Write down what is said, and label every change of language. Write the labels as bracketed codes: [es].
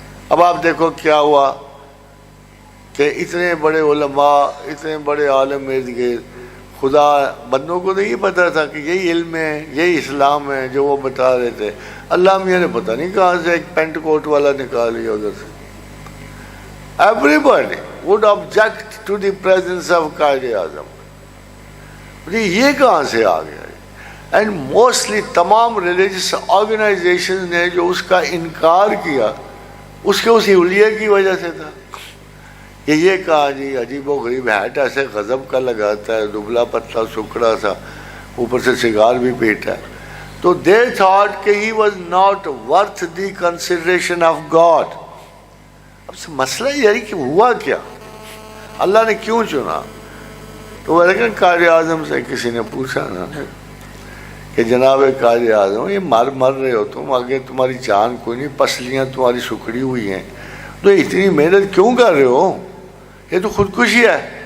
[ur] اب آپ دیکھو کیا ہوا کہ اتنے بڑے علماء، اتنے عالم عالم ارد گرد، خدا بندوں کو نہیں پتا تھا کہ یہی علم ہے، یہی اسلام ہے جو وہ بتا رہے تھے. اللہ میاں نے پتہ نہیں کہاں سے ایک پینٹ کوٹ والا نکال لیا ادھر سے. [en] Everybody would object to the presence of Quaid Azam. [ur] یہ کہاں سے آ گیا؟ [en] and mostly [ur] تمام ریلیجس آرگنائزیشن نے جو اس کا انکار کیا اس کے اسی حلیے کی وجہ سے تھا کہ یہ کہا جی عجیب و غریب ہیٹ ایسے غضب کا لگاتا ہے، دبلا پتلا سکڑا سا، اوپر سے سگار بھی پیتا ہے. [en] تو they thought کہ he was not worth the consideration of God. [ur] اب مسئلہ یہ ہے کہ ہوا کیا، اللہ نے کیوں چنا؟ تو لیکن قائد اعظم سے کسی نے پوچھا نا کہ جناب قائد اعظم یہ مر رہے ہو تم، آگے تمہاری جان کوئی نہیں، پسلیاں تمہاری سکڑی ہوئی ہیں، تو اتنی محنت کیوں کر رہے ہو؟ یہ تو خودکشی ہے.